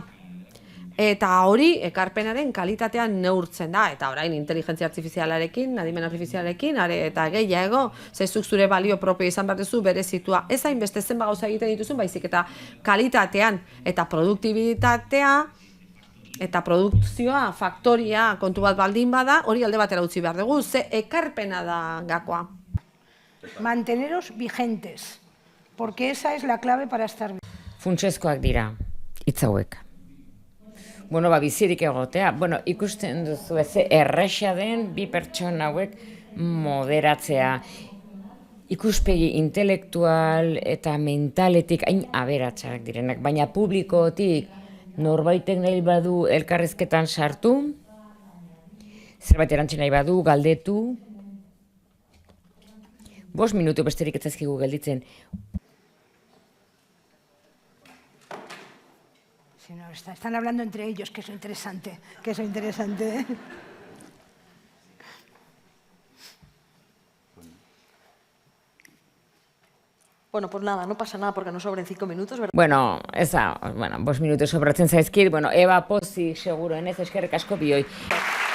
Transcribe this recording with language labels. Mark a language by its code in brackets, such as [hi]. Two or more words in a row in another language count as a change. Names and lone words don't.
[eu] Eta hori ekarpenaren kalitatean neurtzen da, eta orain inteligentzia artifizialarekin, adimen artifizialarekin, eta gehiago, zezuk zure balio propio izan behar duzu berezitua. Ez hainbeste zenba gauza egiten dituzun, baizik eta kalitatean eta produktibitatea, eta produkzioa, faktoria, kontu bat baldin bada, hori alde batera utzi behar dugu, ze ekarpena da gakoa. [es] Manteneros vigentes, porque esa es la clave para estar bien. [eu] Funtsezkoak dira, hitz hauek. Bueno, bizirik egotea. Bueno, ikusten duzu ez erresa den bi pertsona hauek moderatzea. Ikuspegi intelektual eta mentaletik hain aberatsak direnak, baina publikotik norbaitek nahi badu elkarrizketan sartu, zerbait erantzun nahi badu, galdetu. 5 minutu besterik ez zaizkigu gelditzen. [es] Si no, están hablando entre ellos, que es lo interesante, Bueno, pues nada, no pasa nada porque nos sobren 5 minutos, ¿verdad? [eu] Bueno, 5 minutu sobratzen zaizkit. Bueno, Eba Pozik seguruenez eskerrik asko bioi.